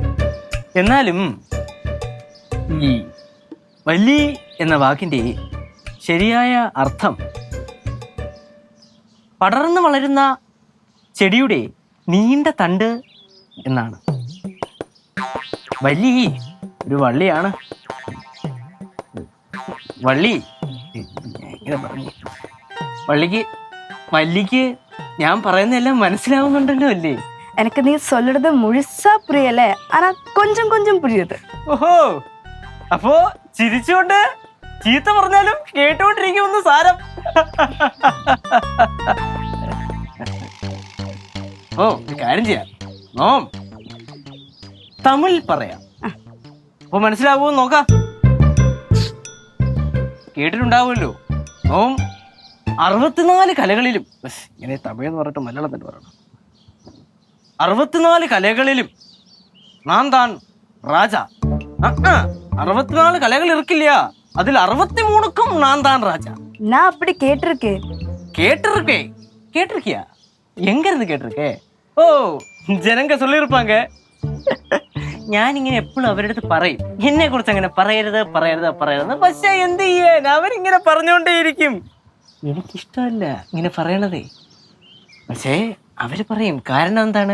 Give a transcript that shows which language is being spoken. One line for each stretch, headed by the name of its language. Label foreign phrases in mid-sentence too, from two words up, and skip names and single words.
Malayalam: എന്നാലും ഈ വല്ലി എന്ന വാക്കിന്റെ ശരിയായ അർത്ഥം പടർന്നു വളരുന്ന ചെടിയുടെ നീണ്ട തണ്ട് എന്നാണ്. വല്ലി ഒരു വള്ളിയാണ്. വള്ളി എങ്ങനെ പറഞ്ഞു? വല്ലിക്ക് ഞാൻ പറയുന്നതെല്ലാം മനസ്സിലാവുന്നുണ്ടല്ലോ അല്ലേ?
Tamil: எனக்கு நீ சொல்றது முழுசா புரியல, ஆனா கொஞ்சம் கொஞ்சம் புரியுது.
Malayalam: ഓഹോ, അപ്പോ ചിരിച്ചുകൊണ്ട് ചീത്ത പറഞ്ഞാലും കേട്ടോണ്ടിരിക്കുമെന്ന് സാരം. ഓ, ഒരു കാര്യം ചെയ്യാം. നോം തമിഴ് പറയാം, അപ്പൊ മനസ്സിലാവൂ നോക്കാം. കേട്ടിട്ടുണ്ടാവുമല്ലോ. നോം 64 കലകളിലും, ഇങ്ങനെ തമിഴ് എന്ന് പറഞ്ഞിട്ട് മലയാളത്തിൽ പറയണം, 64 കലകളിലും
Tamil: நாம் தான் ராஜா.
Malayalam: 64 കലകൾ ഇരിക്കില്ല, അതിൽ
Tamil: 63க்கும் நான் தான் ராஜா. நான் அப்படி கேட்டிருக்கேன். கேட்டிருக்கியா? எங்க இருந்து கேட்டிருக்கே? ഓ, ജനങ്ക சொல்லிருப்பாங்க.
Malayalam: ഞാനിങ്ങനെ എപ്പോഴും അവരുടെ അടുത്ത് പറയും, എന്നെ കുറിച്ച് അങ്ങനെ പറയരുത്. പക്ഷെ എന്ത് ചെയ്യാൻ, അവരിങ്ങനെ പറഞ്ഞുകൊണ്ടേയിരിക്കും. എനിക്കിഷ്ടമല്ല ഇങ്ങനെ പറയണതേ. പക്ഷേ അവര് പറയും. കാരണം എന്താണ്?